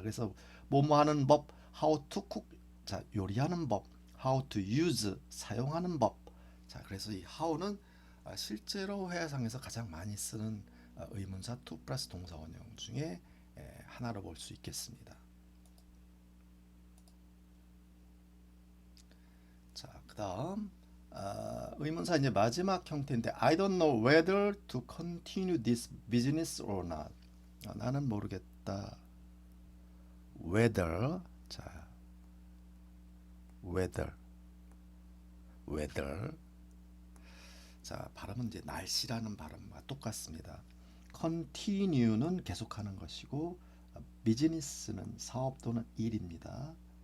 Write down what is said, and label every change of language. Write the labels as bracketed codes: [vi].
[ko] 그래서 뭐뭐 하는 법 how to cook 자, 요리하는 법 how to use 사용하는 법. 자, 그래서 이 how는 실제로 회화상에서 가장 많이 쓰는 의문사 to 플러스 동사 원형 중에 하나로 볼 수 있겠습니다. 자, 그다음 의문사 이제 마지막 형태인데 [en] I don't know whether to continue this business or not. [ko] 나는 모르겠다. whether 자 whether 자 발음은 이제 날씨라는 발음과 똑같습니다. continue는 계속하는 것이고 business는 사업 또는 일입니다.